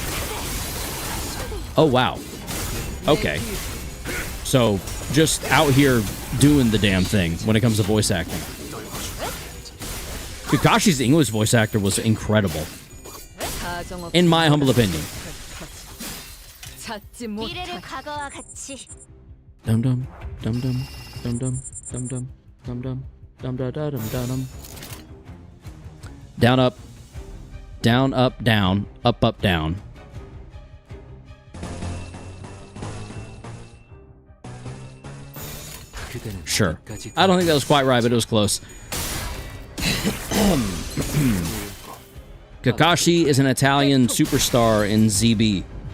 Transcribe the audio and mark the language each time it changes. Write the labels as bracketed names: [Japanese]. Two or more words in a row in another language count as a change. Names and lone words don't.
[English] Oh, wow. Okay. So, just out here doing the damn thing when it comes to voice acting. Kakashi's English voice actor was incredible. In my humble opinion. [Korean] 미래를 과거와 같이 Dum dum dum dum dum dum dum dum dum dum dum da da dum da dum. [English] Down up, down up down, up up down. Sure. I don't think that was quite right, but it was close. Kakashi is an Italian superstar in ZB.